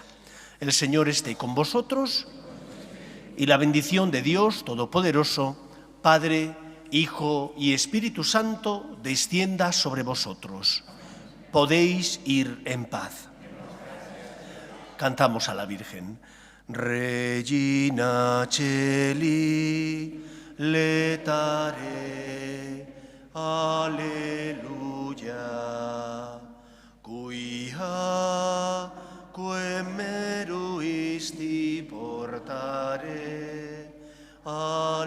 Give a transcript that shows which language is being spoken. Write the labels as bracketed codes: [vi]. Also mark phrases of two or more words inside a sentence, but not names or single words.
[es] El Señor esté con vosotros y la bendición de Dios Todopoderoso, Padre, Hijo y Espíritu Santo, descienda sobre vosotros. Podéis ir en paz. Cantamos a la Virgen. [la] Regina Celi, letare, alleluia, cuia quem meruisti portare,